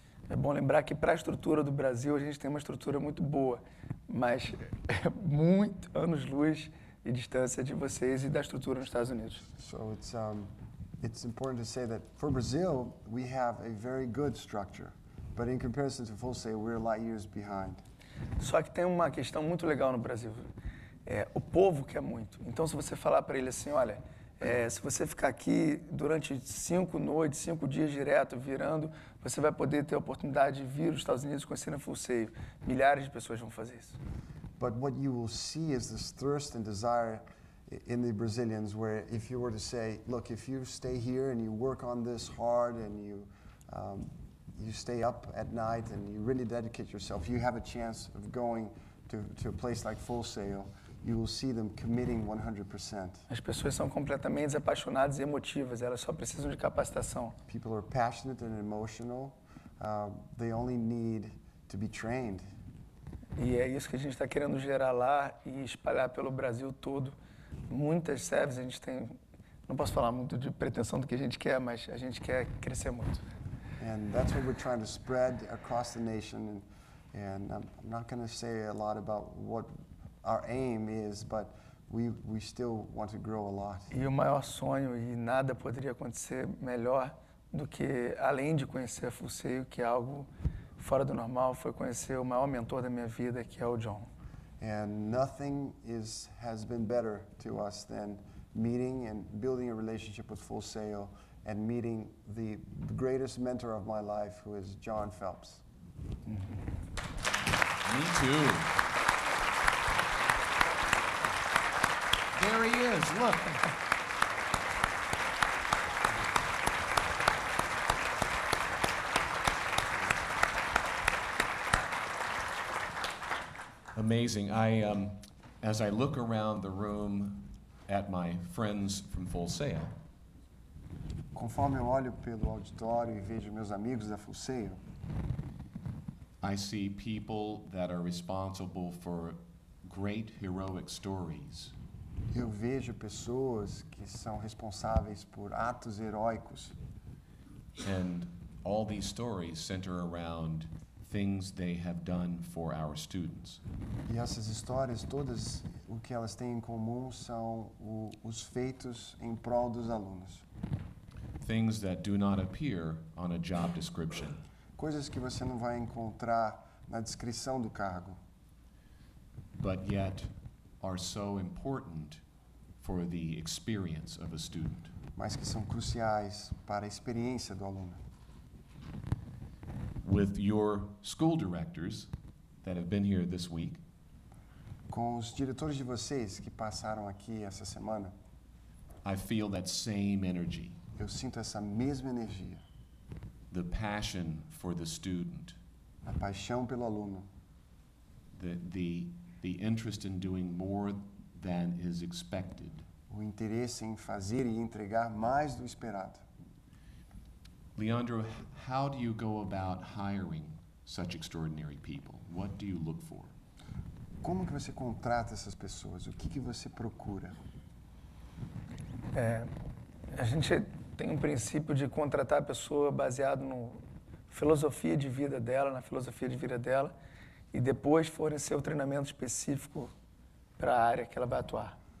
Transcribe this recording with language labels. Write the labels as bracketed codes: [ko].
[pt] É bom lembrar que para a estrutura do Brasil a gente tem uma estrutura muito boa, mas é muito anos-luz de distância de vocês e da estrutura nos Estados Unidos. [en] So it's important to say that for Brazil we have a very good structure, but in comparison to Full Sail we're light years behind. [pt] Só que tem uma questão muito legal no Brasil. O povo quer muito. Então, se você falar para ele assim, olha, se você ficar aqui durante 5 noites, 5 dias direto, virando, você vai poder ter a oportunidade de vir aos Estados Unidos conhecendo a Full Sail. Milhares de pessoas vão fazer isso. [en] But what you will see is this thirst and desire in the Brazilians, where if you were to say, look, if you stay here and you work on this hard and you stay up at night and you really dedicate yourself, you have a chance of going to a place like Full Sail. You will see them committing 100%. [pt] As pessoas são completamente apaixonadas e emotivas, elas só precisam de capacitação. [en] People are passionate and emotional. They only need to be trained. [pt] E é isso que a gente está querendo gerar lá e espalhar pelo Brasil todo. Muitas SEVs, a gente tem, não posso falar muito de pretensão do que a gente quer, mas a gente quer crescer muito. [en] And that's what we're trying to spread across the nation. And I'm not going to say a lot about what our aim is, but we still want to grow a lot. [pt] E o maior sonho, e nada poderia acontecer melhor do que, além de conhecer a Full Sail, que é algo fora do normal, foi conhecer o maior mentor da minha vida, que é o John. [en] And nothing has been better to us than meeting and building a relationship with Full Sail and meeting the greatest mentor of my life, who is John Phelps. Me too. There he is, look. Amazing. As I look around the room at my friends from Full Sail, [pt] Conforme eu olho pelo auditório e vejo meus amigos da Full Sail, [en] I see people that are responsible for great heroic stories. [pt] eu vejo pessoas que são responsáveis por atos heróicos. [en] And all these stories center around things they have done for our students. [pt] E essas histórias todas, o que elas têm em comum são os feitos em prol dos alunos. [en] Things that do not appear on a job description. [pt] Coisas que você não vai encontrar na descrição do cargo, [en] But yet are so important for the experience of a student. [pt] mas que são cruciais para a experiência do aluno. [en] With your school directors that have been here this week, [pt] Com os diretores de vocês que passaram aqui essa semana, [en] I feel that same energy, [pt] eu sinto essa mesma energia, [en] the passion for the student, [pt] a paixão pelo aluno, [en] the interest in doing more than is expected. [pt] o interesse em fazer e entregar mais do esperado. [en] Leandro, how do you go about hiring such extraordinary people? What do you look for? [pt] Como que você contrata essas pessoas? O que você procura? A gente tem um princípio de contratar a pessoa baseado na filosofia de vida dela, e depois fornecer o treinamento específico para a área que ela vai atuar.